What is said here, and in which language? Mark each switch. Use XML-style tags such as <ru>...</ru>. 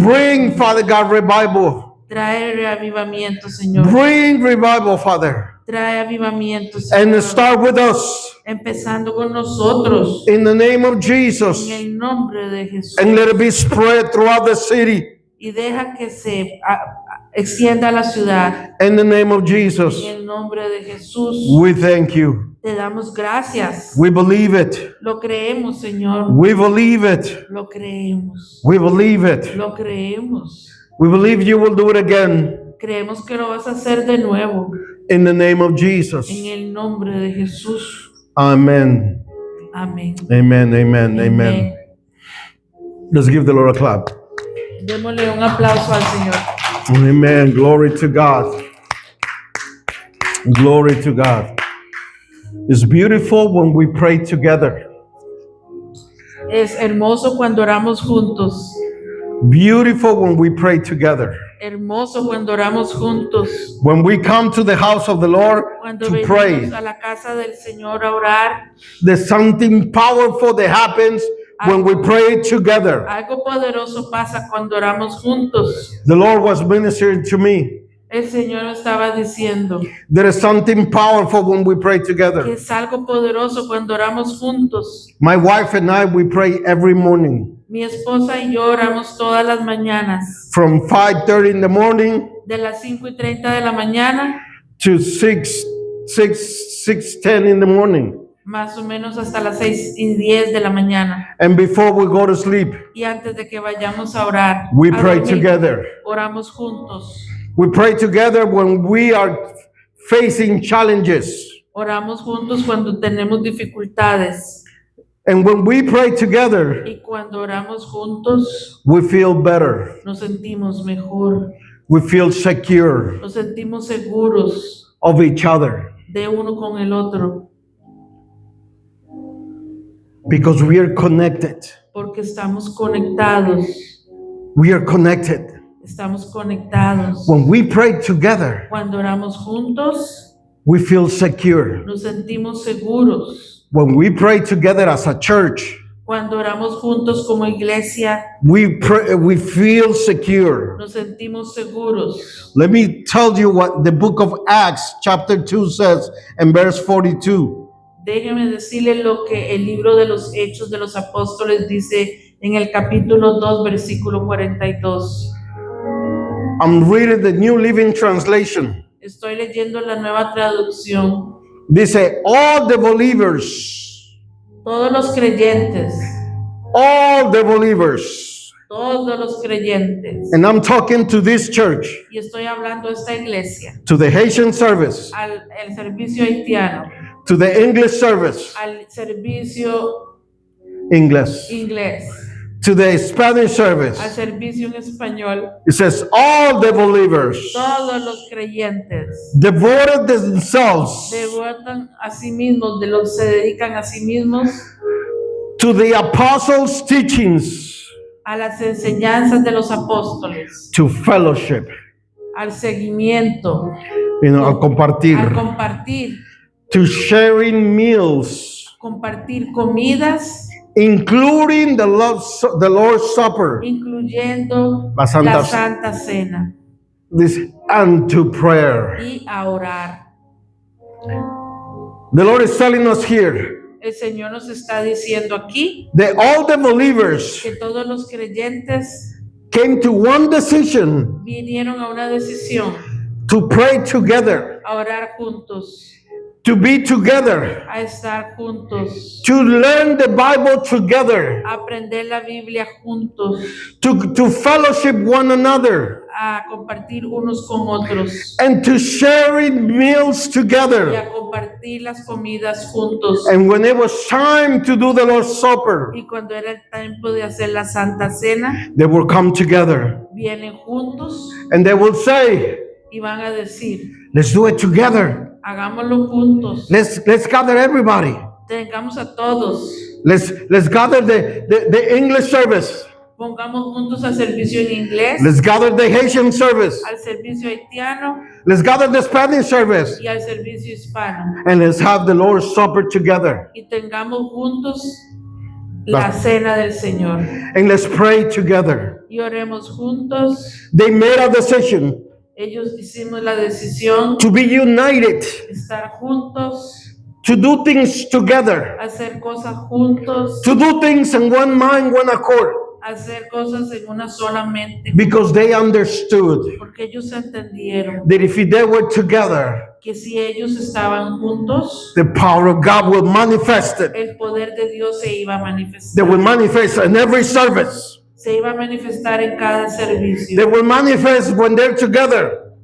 <en>bring, Father God, revival.</en> <es>Trae avivamiento, Señor.</es> <en>Bring revival, Father.</en> <es>Trae avivamiento,</es> <en>And</en> <es>Señor.</es> <en>start with us.</en> <es>Empezando con nosotros.</es> <en>In the name of</en> <es>En</es> <en>Jesus.</en> <es>el nombre de Jesús.</es> <en>And let it be spread throughout the city.</en> <es>Y deja que se extienda a la ciudad.</es> <en>In the name of Jesus.</en> <es>En el nombre de Jesús.</es> <en>We thank you.</en> <es>Te damos gracias.</es> <en>We believe it.</en> <es>Lo creemos, Señor.</es> <en>We believe it.</en> <es>Lo creemos.</es> <en>We believe it.</en> <es>Lo creemos.</es> <en>We believe you will do it again.</en> <es>Creemos que lo vas a hacer de nuevo.</es> <en>In the name of Jesus.</en> <es>En el nombre de Jesús.</es> <en>Amen.</en> <es>Amén.</es> <en>Amen. Amen. Amen. Let's give the Lord a clap.</en> <es>Démosle un aplauso al Señor.</es> <en>Amen. Glory to God. Glory to God. It's beautiful when we pray together.</en> <es>Es hermoso cuando oramos juntos.</es> <en>Beautiful when we pray together.</en> <es>Hermoso cuando oramos juntos.</es> <en>When we come to the house of the Lord</en> <es>Cuando</es> <en>to</en> <es>venimos</es> <en>pray,</en> <es>a la casa del Señor a orar.</es> <en>there's something powerful that happens when we pray together.</en> <es>Algo poderoso pasa cuando oramos juntos.</es> <en>The Lord was ministering to me.</en> <es>El Señor estaba diciendo</es> <en>There is something powerful when we pray</en> <es>que</es> <en>together.</en> <es>es algo poderoso cuando oramos juntos.</es> <en>My wife and I, we pray every morning</en> <es>Mi esposa y yo oramos todas las mañanas.</es> <en>from 5:30 in the morning</en> <es>De las 5:30 de la mañana,</es> <en>to 6:10 in the morning.</en> <es>más o menos hasta las 6:10 de la mañana.</es> <en>And before we go to sleep,</en> <es>Y antes de que vayamos a orar,</es> <en>we</en> <es>a</es> <en>pray</en> <es>dormir,</es> <en>together.</en> <es>oramos juntos.</es> <en>We pray together when we are facing challenges.</en> <es>Oramos juntos cuando tenemos dificultades.</es> <en>And when we pray together,</en> <es>Y cuando oramos juntos,</es> <en>we feel better.</en> <es>nos sentimos mejor.</es> <en>We feel secure</en> <es>Nos sentimos seguros</es> <en>of each other</en> <es>de uno con el otro.</es> <en>because we are connected.</en> <es>Porque estamos conectados.</es> <en>We are connected.</en> <es>Estamos conectados.</es> <en>When we pray together,</en> <es>Cuando oramos juntos,</es> <en>we feel secure.</en> <es>nos sentimos seguros.</es> <en>When we pray together as a church,</en> <es>Cuando oramos juntos como iglesia,</es> <en>we feel secure.</en> <es>nos sentimos seguros.</es> <en>Let me tell you what the book of Acts chapter 2 says in verse 42.</en> <es>Déjeme decirle lo que el libro de los Hechos de los Apóstoles dice en el capítulo 2, versículo 42.</es> <en>I'm reading the New Living Translation.</en> <es>Estoy leyendo la nueva traducción. Dice,</es> <en>all the believers,</en> <es>Todos los creyentes,</es> <en>all the believers,</en> <es>todos los creyentes.</es> <en>and I'm talking to this church,</en> <es>Y estoy hablando a esta iglesia,</es> <en>to the Haitian service,</en> <es>al el servicio haitiano.</es> <en>to the English service,</en> <es>al servicio</es> <en>English,</en> <es>inglés,</es> <en>to the Spanish service.</en> <es>al servicio en español.</es> <en>It says all the believers</en> <es>Todos los creyentes</es> <en>devoted themselves</en> <es>devotan a sí mismos, se dedican a sí mismos</es> <en>to the apostles' teachings,</en> <es>a las enseñanzas de los apóstoles,</es> <en>to fellowship,</en> <es>al seguimiento, al compartir, al compartir,</es> <en>to sharing meals,</en> <es>compartir comidas,</es> <en>including the Lord's Supper,</en> <es>incluyendo La Santa- la Santa Cena,</es> <en>and to prayer.</en> <es>y a orar.</es> <en>The Lord is telling us here</en> <es>El Señor nos está diciendo aquí</es> <en>that all the believers</en> <es>que todos los creyentes</es> <en>came to one decision</en> <es>vinieron a una decisión,</es> <en>to pray together,</en> <es>a orar juntos,</es> <en>to be together,</en> <es>a estar juntos,</es> <en>to learn the Bible together,</en> <es>a aprender la Biblia juntos,</es> <en>to fellowship one another,</en> <es>a compartir unos con otros</es> <en>and to sharing meals</en> <es>y</es> <en>together.</en> <es>a compartir las comidas juntos.</es> <en>And when it was time to do the Lord's Supper,</en> <es>Y cuando era el tiempo de hacer la Santa Cena,</es> <en>they will come together</en> <es>vienen juntos</es> <en>and they will say,</en> <es>y van a decir,</es> <en>let's do it together.</en> <es>hagámoslo juntos,</es> <en>Let's gather everybody.</en> <es>tengamos a todos,</es> <en>Let's gather the English service.</en> <es>pongamos juntos al servicio en inglés,</es> <en>Let's gather the Haitian service.</en> <es>al servicio haitiano</es> <en>Let's gather the Spanish service.</en> <es>y al servicio hispano.</es> <en>And let's have the Lord's Supper together.</en> <es>Y tengamos juntos la cena del Señor.</es> <en>And let's pray together.</en> <es>Y oremos juntos.</es> <en>They made a decision</en> <es>Ellos hicimos la decisión</es> <en>to be united,</en> <es>de estar juntos,</es> <en>to do things together,</en> <es>hacer cosas juntos,</es> <en>to do things in one mind, one accord,</en> <es>hacer cosas en una sola mente,</es> <en>because they understood</en> <es>porque ellos entendieron</es> <en>that if they were together,</en> <es>que si ellos estaban juntos,</es> <en>the power of God will manifest it.</en> <es>el poder de Dios se iba a</es> <en>They</en> <es>manifestar.</es> <en>will manifest in every service.</en> <es>Se iba a manifestar en cada</es> <en>They</en> <es>servicio.</es> <en>will manifest when they're together.</en>